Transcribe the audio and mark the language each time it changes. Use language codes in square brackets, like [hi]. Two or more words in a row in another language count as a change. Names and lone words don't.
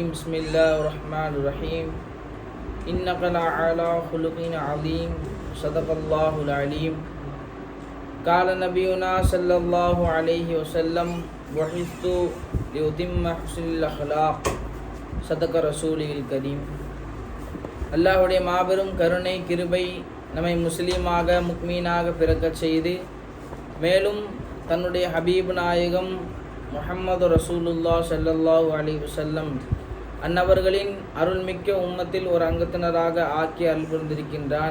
[ar] بسم الله الرحمن الرحيم. إنك لعلى خلق عظيم. صدق الله العليم. قال نبينا صلى الله عليه وسلم بعثت لأتم حسن الأخلاق. صدق رسوله الكريم. [ta] அல்லாஹ்வுடைய மாபெரும் கருணை கிருபை நம்மை முஸ்லீமாக முக்மீனாக பிறக்கச் செய்து, மேலும் தன்னுடைய ஹபீப் நாயகம் முஹம்மது ரசூலுல்லாஹ் [ar] صلى الله عليه وسلم [ta] அன்னவர்களின் அருள்மிக்க உம்மத்தில் ஒரு அங்கத்தினராக ஆக்கி அருள்புரிந்திருக்கின்றான்.